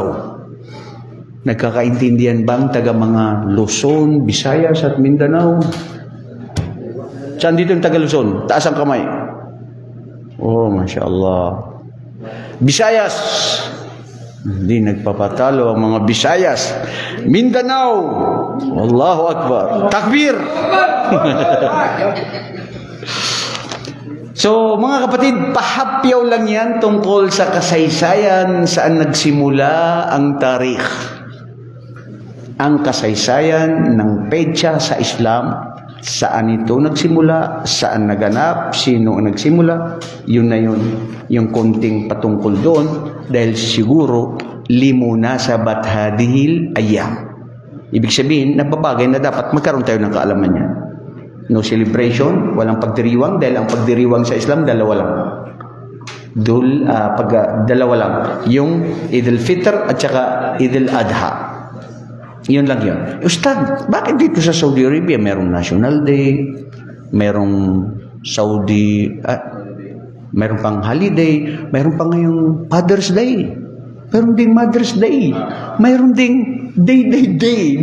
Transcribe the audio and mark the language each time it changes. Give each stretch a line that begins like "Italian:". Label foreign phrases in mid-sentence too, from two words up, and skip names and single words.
Filipino: Nagkakaintindihan bang taga mga Luzon, Visayas at Mindanao? Saan dito yung taga Luzon? Taas ang kamay. Oh,
Arabic: ما شاء الله.
Filipino: Visayas. Hindi nagpapatalo ang mga Visayas. Mindanao.
Arabic: الله أكبر. تكبير.
Filipino: So, mga kapatid, pahapyaw lang yan tungkol sa kasaysayan saan nagsimula ang tarikh. Ang kasaysayan ng petsa sa Islam Saan ito nagsimula? Saan naganap? Sino ang nagsimula? Yun na yun. Yung konting patungkol doon. Dahil siguro,
Arabic: لمناسبة هذه الأيام.
Filipino: Ibig sabihin, nababagay na dapat magkaroon tayo ng kaalaman niya.
English: No celebration,
Filipino: walang pagdiriwang. Dahil ang pagdiriwang sa Islam, dalawa lang. Dalawa lang. Yung Eid al-Fitr at saka Eid al-Adha. Yun lang yun. Ustad, bakit dito sa Saudi Arabia merong National Day, merong meron pang holiday, meron pang ngayong Father's Day, meron ding Mother's Day, meron ding day.